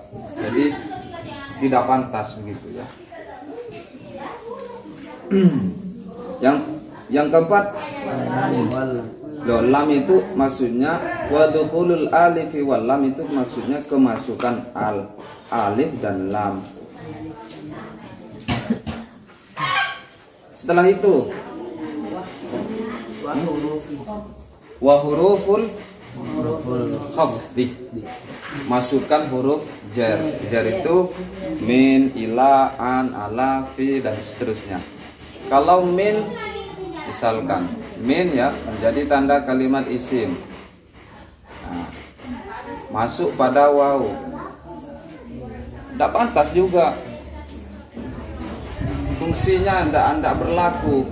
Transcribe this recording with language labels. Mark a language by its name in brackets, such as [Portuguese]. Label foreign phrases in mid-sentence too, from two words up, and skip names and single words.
[Indonesian] Jadi tidak pantas begitu ya. Yang keempat, lam itu maksudnya [Arabic] ودخول الألف واللام [Indonesian] itu maksudnya kemasukan alif dan lam. Setelah itu [Arabic] وحروف الخفض, [Indonesian] masukkan huruf jar. Jar itu min, ila, an, ala, fi dan seterusnya. Kalau min, misalkan min ya menjadi tanda kalimat isim, nah, masuk pada waw, tidak pantas juga, fungsinya tidak berlaku.